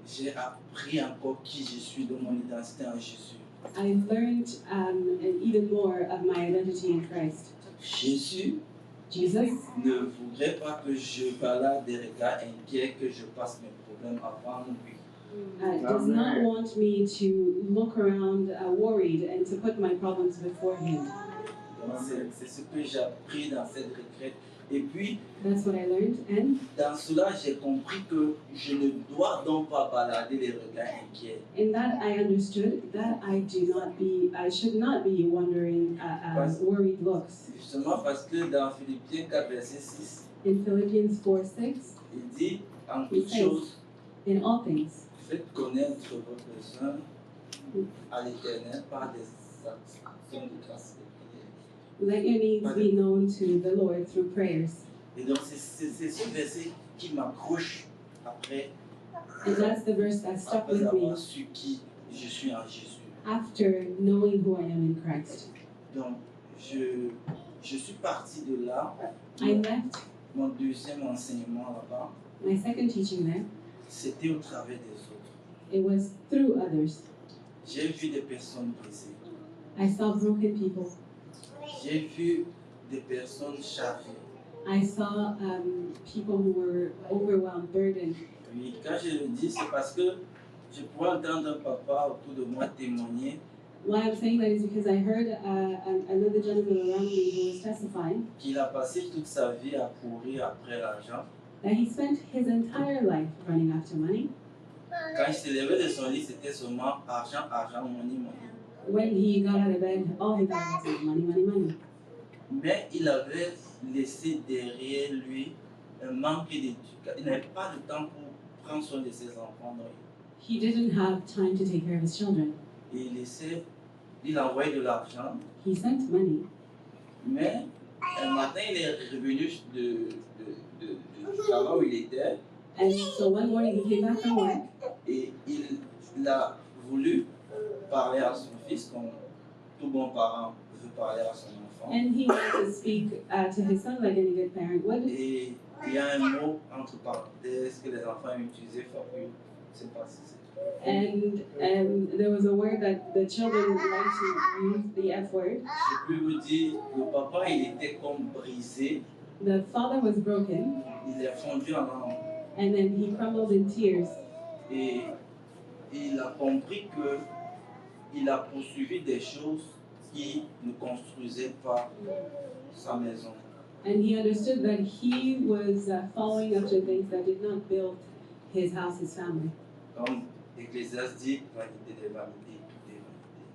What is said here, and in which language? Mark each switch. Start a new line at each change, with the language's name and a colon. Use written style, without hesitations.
French: j'ai appris encore qui je suis, de mon identité en Jésus.
English: I learned even more of my identity in Christ.
French: Jésus
English: Jesus
French: ne voudrait pas que je balade des regards inquiets, que je passe mes problèmes avant lui.
English: does not want me to look around worried and to put my problems before Him.
French: Donc c'est ce que j'ai appris dans cette retraite. Et puis,
English: That's what I learned, and
French: dans cela, j'ai compris que je ne dois donc pas balader les regards inquiets.
English: in that I understood that I should not be wondering worried looks.
French: Justement parce que dans Philippiens 4, verset 6,
English: In Philippians 4:6,
French: il dit en
English: He
French: toutes
English: says,
French: choses,
English: in all things,
French: faites connaître vos besoins à l'Éternel par des actions de grâce et de prière.
English: let your needs be known to the Lord through prayers.
French: Et donc c'est ce verset qui m'accroche après,
English: And that's the verse that stuck
French: après
English: with me
French: avoir su qui je suis en Jésus.
English: after knowing who I am in Christ.
French: Donc je suis parti de là.
English: I left
French: Mon deuxième enseignement là-bas,
English: my second teaching there.
French: c'était au travers des autres.
English: It was through others.
French: J'ai vu des personnes brisées.
English: I saw broken people.
French: J'ai vu des personnes chargées.
English: I saw people who were overwhelmed, burdened.
French: Oui, quand je le dis, c'est parce que je pourrais entendre un papa autour de moi témoigner
English: Why I'm saying that is because I heard another gentleman around me who was testifying
French: qu'il a passé toute sa vie à courir après l'argent.
English: that he spent his entire life running after money.
French: Quand il se levait de son lit, c'était seulement argent, argent,
English: money, money. When he got out of bed, all he thought was money, money, money.
French: Mais il avait laissé derrière lui un manque d'éducation. Il n'avait pas de temps pour prendre soin de ses enfants. Donc,
English: He didn't have time to take care of his children.
French: il envoyait de l'argent.
English: He sent money,
French: Mais un matin, il est revenu du travail où il était
English: and so one morning he came back from work
French: et il a voulu parler à son fils, comme tout bon parent veut parler à son enfant.
English: and he wanted to speak to his son like any good parent would.
French: Et il y a un mot entre parenthèses que les enfants ont utilisé, Fabrice, je ne sais pas si c'est.
English: And there was a word that the children like to use, the F word.
French: Je peux vous dire, le papa, il était comme brisé,
English: The father was broken,
French: il est fondu en larmes.
English: and then he crumbled in tears.
French: Et il a compris que il a poursuivi des choses qui ne construisaient pas sa maison.
English: And he understood that he was following after things that did not build his house, his family.
French: Comme Ecclésiaste dit, vanité des vanités, tout est vanité.